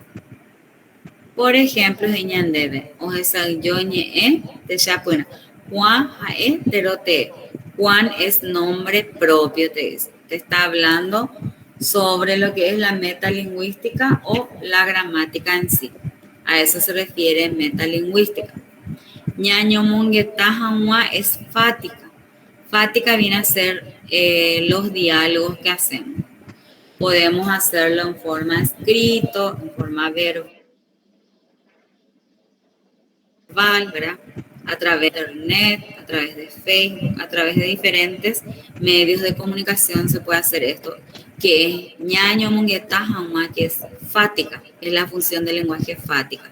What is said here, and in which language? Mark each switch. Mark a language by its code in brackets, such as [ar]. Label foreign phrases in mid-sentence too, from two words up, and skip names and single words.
[es] Por ejemplo, o Juan es nombre propio, te está hablando sobre lo que es la metalingüística o la gramática en sí. A eso se refiere metalingüística. Ñaño munguetaja es fática. Fática viene a ser los diálogos que hacemos. Podemos hacerlo en forma escrito, en forma verbal, ¿verdad? A través de internet, a través de Facebook, a través de diferentes medios de comunicación se puede hacer esto, que es ñaño munguetaja, que es fática, es la función del lenguaje fática.